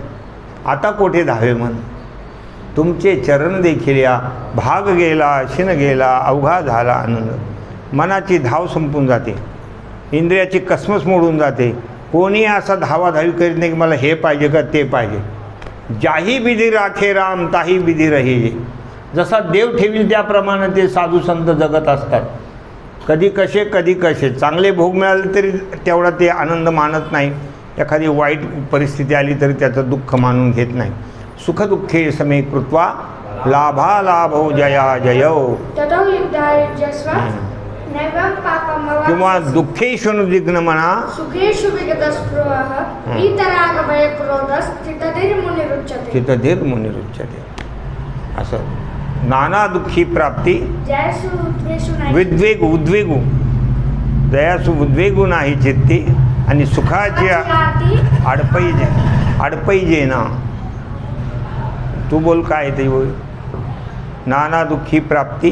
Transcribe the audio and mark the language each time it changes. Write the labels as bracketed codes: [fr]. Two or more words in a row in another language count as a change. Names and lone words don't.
[mr] आता कोठे धावे मन. तुमचे चरण देखील या. भाग गेला शिन गेला अवघा झाला आनंद. मनाची धाव संपून जाते, इंद्रियाची कसमस मोडून जाते. कोणी असा धावाधावी करीत नाही की मला हे पाहिजे का ते पाहिजे. [hi] जाही विधी राखे राम ताही विधी रही. [mr] जसा देव ठेवील त्याप्रमाणे ते साधू संत जगत असतात. कधी कसे चांगले भोग मिळाले तरी तेवढा ते आनंद मानत नाही. एखादी वाईट परिस्थिती आली तरी त्याचं दुःख मानून घेत नाही. [sa] सुखदुःखे समे कृत्वा लाभालाभो जया जयो. ततो युद्धायुज्यस्व नैवं पापमवाप्स्यसि. [mr] किंवा दुःखेषु म्हणा [sa] सुखेषु विगतस्पृहः वीतरागभयक्रोधस्थितधीर्मुनिरुच्यते. चित्तधीर्मुनिरुच्यते. [mr] असं नाना दुःखी प्राप्ती जयसु उद्वेषु नाही. उद्वेगू दयासु उद्वेगू नाही चित्ती आणि सुखाची आडपैजे ना. तू बोल काय ते बोल. नाना दुःखी प्राप्ती